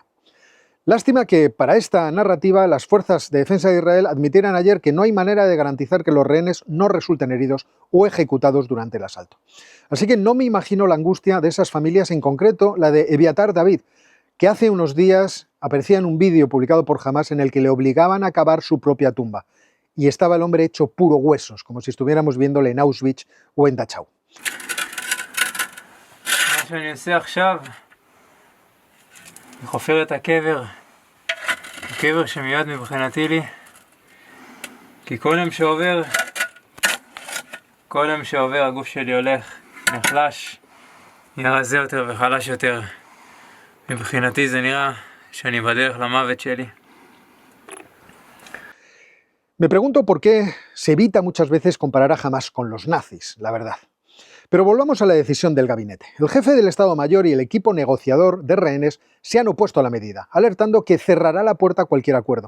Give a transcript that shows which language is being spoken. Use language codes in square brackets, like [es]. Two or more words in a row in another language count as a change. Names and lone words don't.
[es] Lástima que para esta narrativa las fuerzas de defensa de Israel admitieran ayer que no hay manera de garantizar que los rehenes no resulten heridos o ejecutados durante el asalto. Así que no me imagino la angustia de esas familias, en concreto la de Eviatar David, que hace unos días aparecía en un vídeo publicado por Hamás en el que le obligaban a cavar su propia tumba. Y estaba el hombre hecho puro huesos, como si estuviéramos viéndole en Auschwitz o en Dachau. [he] אני חופר את הקבר שמיועד מבחינתי לי, כי כל יום שעובר הגוף שלי הולך, נחלש, נהיה רזה יותר וחלש יותר. מבחינתי זה נראה שאני בדרך למוות שלי. [es] Me pregunto por qué se evita muchas veces comparar a Hamás con los nazis, la verdad. Pero volvamos a la decisión del gabinete. El jefe del Estado Mayor y el equipo negociador de rehenes se han opuesto a la medida, alertando que cerrará la puerta a cualquier acuerdo.